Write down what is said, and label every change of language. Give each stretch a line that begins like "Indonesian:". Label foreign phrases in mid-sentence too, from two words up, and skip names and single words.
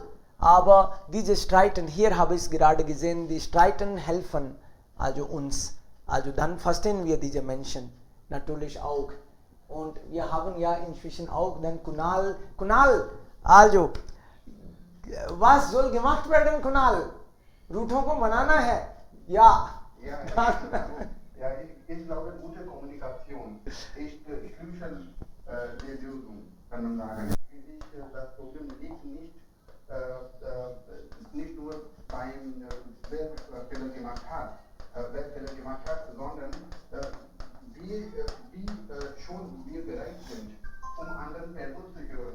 German: Aber diese Streiten, hier habe ich es gerade gesehen, die Streiten helfen also uns. Also dann verstehen wir diese Menschen natürlich auch. Und wir haben ja inzwischen auch dann Kunal, also was soll gemacht werden, Kunal?
Hindi: रूठों को मनाना है या
German: ich glaube, gute Kommunikation ist Schlüssel der Lösung, kann man sagen. Das Problem liegt nicht nur beim, wer Fehler gemacht hat, sondern wie schon wir bereit sind, um anderen Personen zu hören.